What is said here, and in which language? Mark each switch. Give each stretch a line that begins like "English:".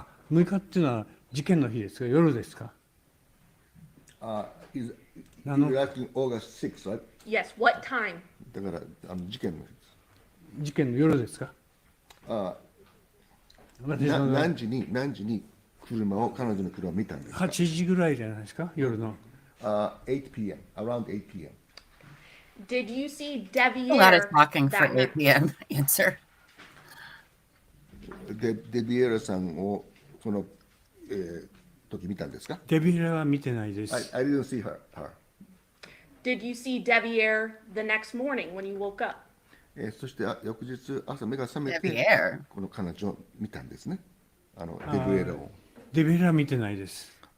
Japanese: 6日っていうのは事件の日ですか、夜ですか。
English: You're asking August 6th, right? Yes, what time?
Japanese: だから事件の日です。事件の夜ですか。何時に彼女の車を見たんですか 8時ぐらいじゃないですか、夜の。
English: 8 p.m. around 8 p.m. Did you see A lot of Devyn talking for that night? 8 p.m. answer.
Japanese: デビエラさんをその、時見たんですか？デビラは見てないです。
English: I didn't see her. Did you see Devier the next morning when you woke up?
Japanese: そして翌日朝目が覚めて Devier この彼女を見たんですね。デビエラを。デビラは見てないです。